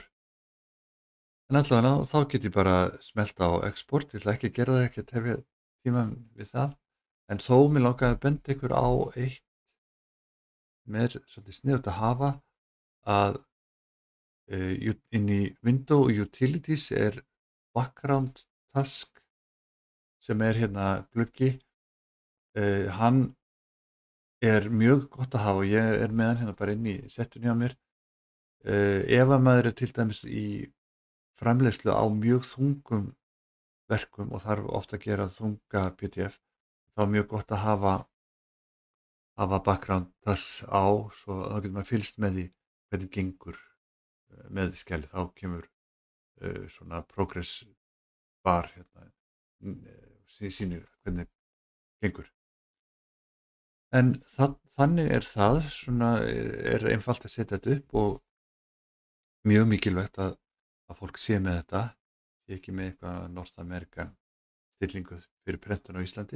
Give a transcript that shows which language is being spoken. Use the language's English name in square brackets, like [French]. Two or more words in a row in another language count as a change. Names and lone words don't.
[Icelandic] En allavega þá get ég bara smellt á export, ég ætla ekki að gera það, ekki að tefja tímann við það, en þó mér langaði að benda ykkur á eitt með svolítið sniðugt að hafa, að inn í Window Utilities er [English] background task [Icelandic] sem er hérna gluggi, hann er mjög gott að hafa og ég er með hann hérna bara inn í settunni á mér. Ef að maður er til dæmis í framleiðslu á mjög þungum verkum og þarf ofta að gera þunga PDF, þá er mjög gott að hafa [English] background tasks [Icelandic] á, svo þá getur maður fylgst með því hvernig gengur með skjalið. Þá kemur svona [English] progress bar [Icelandic] hérna, sýnir hvernig gengur. En þannig er það, svona er einfalt að setja þetta upp og mjög mikilvægt að fólk sé með þetta, sé ekki með eitthvað North American stillingu fyrir prentun á Íslandi.